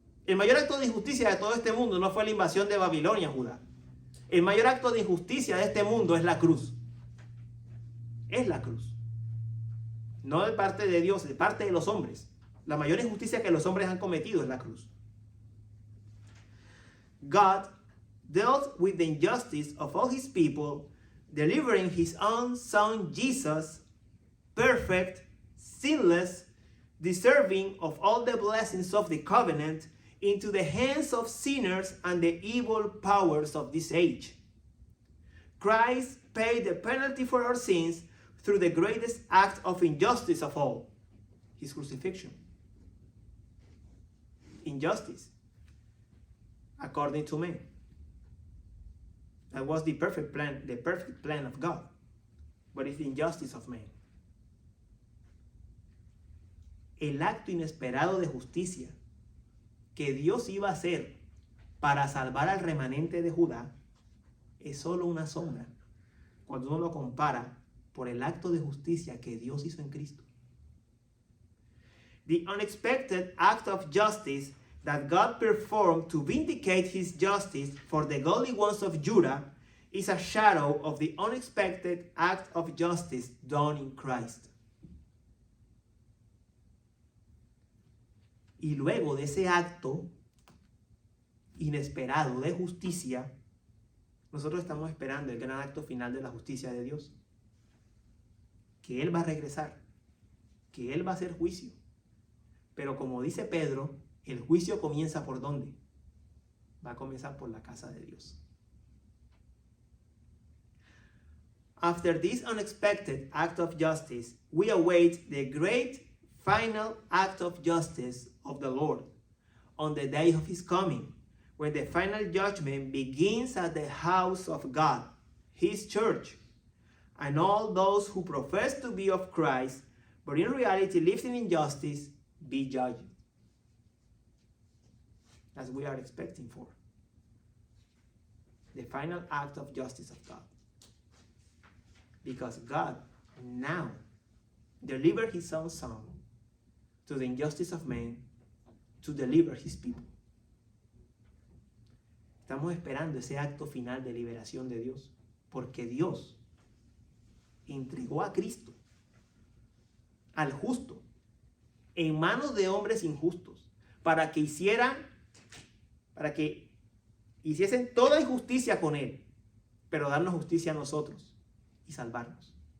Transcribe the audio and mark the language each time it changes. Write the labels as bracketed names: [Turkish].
[Spanish] El mayor acto de injusticia de todo este mundo no fue la invasión de Babilonia a Judá. El mayor acto de injusticia de este mundo es la cruz. Es la cruz. No de parte de Dios, de parte de los hombres. La mayor injusticia que los hombres han cometido es la cruz. [English] God dealt with the injustice of all his people, delivering his own son Jesus, perfect, sinless, deserving of all the blessings of the covenant, into the hands of sinners and the evil powers of this age. Christ paid the penalty for our sins through the greatest act of injustice of all, his crucifixion. Injustice, according to men. That was the perfect plan of God, but it's the injustice of man. [Spanish] El acto inesperado de justicia que Dios iba a hacer para salvar al remanente de Judá es solo una sombra cuando uno lo compara por el acto de justicia que Dios hizo en Cristo. [English] The unexpected act of justice that God performed to vindicate his justice for the godly ones of Judah is a shadow of the unexpected act of justice done in Christ. [Spanish] Y luego de ese acto inesperado de justicia, nosotros estamos esperando el gran acto final de la justicia de Dios. Que Él va a regresar, que Él va a hacer juicio. Pero como dice Pedro, el juicio comienza ¿por dónde? Va a comenzar por la casa de Dios. [English] After this unexpected act of justice, we await the great final act of justice of the Lord on the day of his coming, when the final judgment begins at the house of God, his church, and all those who profess to be of Christ, but in reality live in injustice, be judged. As we are expecting for. The final act of justice of God. Because God now delivered his own son to the injustice of man to deliver his people. [Spanish] Estamos esperando ese acto final de liberación de Dios, porque Dios entregó a Cristo, al justo, en manos de hombres injustos, para que hiciesen toda injusticia con él, pero darnos justicia a nosotros y salvarnos.